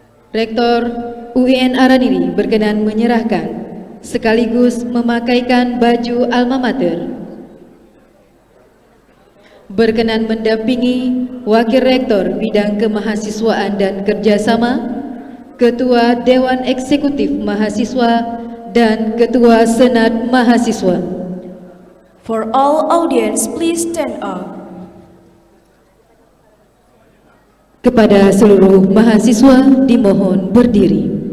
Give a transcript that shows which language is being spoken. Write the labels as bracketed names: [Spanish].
[Indonesian] Rektor UIN Araniri berkenan menyerahkan sekaligus memakaikan baju alma mater. Berkenan mendampingi Wakil Rektor Bidang Kemahasiswaan dan Kerjasama, Ketua Dewan Eksekutif Mahasiswa, dan Ketua Senat Mahasiswa. [English] For all audience, please stand up. [Indonesian] Kepada seluruh mahasiswa dimohon berdiri.